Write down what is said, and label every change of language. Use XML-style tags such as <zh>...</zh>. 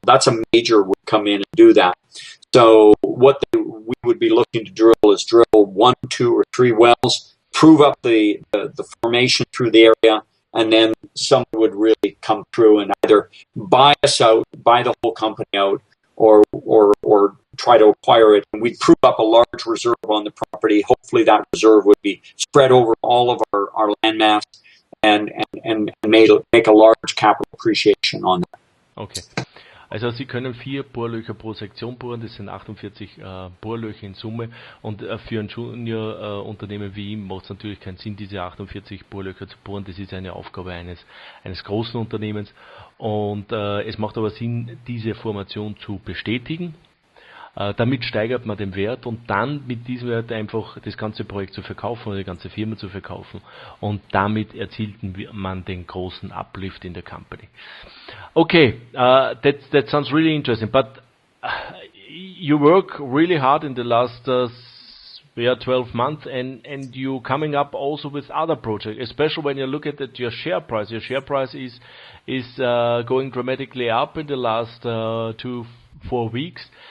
<en>That's a major would come in and do that. So what we would be looking to drill is drill 1, 2, or 3 wells, prove up the formation through the area, and then someone would really come through and either buy us out, buy the whole company out, or try to acquire it. And we'd prove up a large reserve on the property. Hopefully that reserve would be spread over all of our land mass and make a large capital appreciation on that. Okay.</en> <de>Also Sie können 4 Bohrlöcher pro Sektion bohren, das sind 48 Bohrlöcher in Summe, und für ein Junior-Unternehmen wie ihm macht es natürlich keinen Sinn, diese 48 Bohrlöcher zu bohren. Das ist eine Aufgabe eines großen Unternehmens, und es macht aber Sinn, diese Formation zu bestätigen. Damit steigert man den Wert, und dann mit diesem Wert einfach das ganze Projekt zu verkaufen oder die ganze Firma zu verkaufen, und damit erzielt man den großen Uplift in der Company.</de> <en>Okay, that sounds really interesting, but you work really hard in the last 12 months, and you coming up also with other projects, especially when you look at your share price. Your share price is going dramatically up in the last 2-4 weeks.</en>